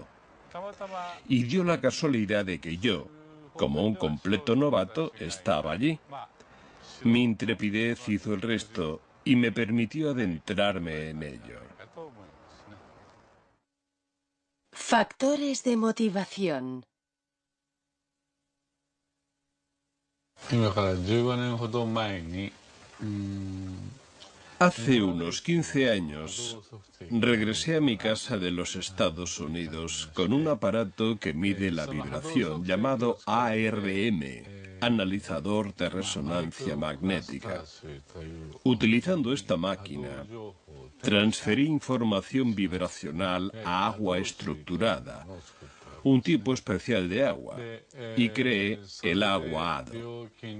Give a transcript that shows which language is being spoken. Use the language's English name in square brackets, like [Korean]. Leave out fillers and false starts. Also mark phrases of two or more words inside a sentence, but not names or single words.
[Spanish] Y dio la casualidad de que yo, como un completo novato, estaba allí. Mi intrepidez hizo el resto y me permitió adentrarme en ello. Factores de motivación. [Japanese] 今から15年ほど前に [Spanish] Hace unos 15 años regresé a mi casa de los Estados Unidos con un aparato que mide la vibración llamado ARM, analizador de resonancia magnética. Utilizando esta máquina, transferí información vibracional a agua estructurada, un tipo especial de agua, y creé el agua hado.